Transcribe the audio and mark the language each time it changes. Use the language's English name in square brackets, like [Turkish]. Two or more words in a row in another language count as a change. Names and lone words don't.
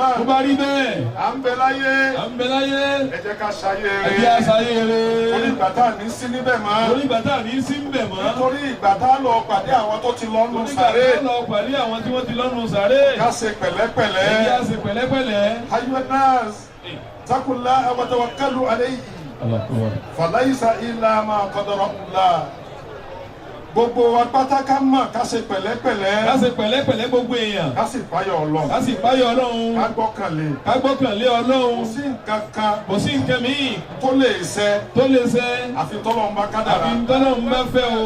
[Yoruba] Bó bá rí bẹ́ẹ̀. À ń bẹ láyé. À ń bẹ láyé. Ẹ jẹ́ ká ṣayé rere. Ẹ jẹ́ ká ṣayé rere. Torí ìgbà tá à ní sí níbẹ̀ mọ́. Torí ìgbà tá à ní sí níbẹ̀ mọ́. Nítorí ìgbà tá a lọ pàdé àwọn tó ti lọ́nu sàré. Torí ìgbà tá a lọ pàdé àwọn tí wọ́n ti lọ́nu sàré. Ká ṣe pẹ̀lẹ́pẹ̀lẹ́. Ẹ jẹ́ ká ṣe pẹ̀lẹ́pẹ̀lẹ́. [Arabic] أيها الناس، اتقوا الله وتوكلوا عليه. فليس إلا ما قدر الله. [Yoruba] Gbogbo wa pátá ká mọ̀ ká ṣe pẹ̀lẹ́pẹ̀lẹ́. Ká ṣe pẹ̀lẹ́pẹ̀lẹ́ gbogbo èèyàn. Ká sì páyọ̀ Ọlọ́run. Ká sì páyọ̀ Ọlọ́run. Ká gbọ́kànlé. Ká gbọ́kànlé Ọlọ́run. Kò sí nǹkan kan. Kò sí nǹkan míì. Tó lè ṣẹ. Tó lè ṣẹ. Àfi tọ́lọ́run bá kádàrá. Àfi tọ́lọ́run bá fẹ́ o.